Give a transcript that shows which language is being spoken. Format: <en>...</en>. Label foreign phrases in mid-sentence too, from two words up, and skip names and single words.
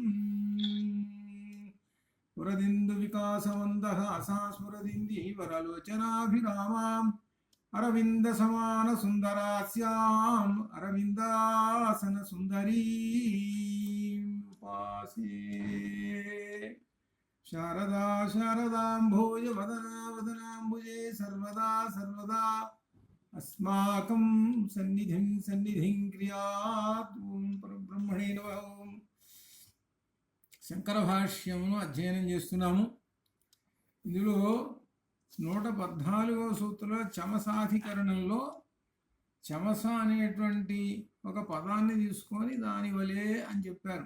<sa>स्फुरदिन्दुविकासमन्दहासां स्फुरदिन्दीवरलोचनाभिरामाम् अरविन्दसमानसुन्दरास्याम् अरविन्दासनसुन्दरीम् उपासे। शारदा शारदाम्भोज वदना वदनाम्बुजे सर्वदा सर्वदा अस्माकं सन्निधिं सन्निधिं क्रियात्। ఓం పరబ్రహ్మణే నమః.</sa> <te>శంకర భాష్యమును అధ్యయనం చేస్తున్నాము. ఇందులో 114వ సూత్రంలో చమసాధికరణంలో చమస అనేటువంటి ఒక పదాన్ని తీసుకొని దాని వలే అని చెప్పారు.</te>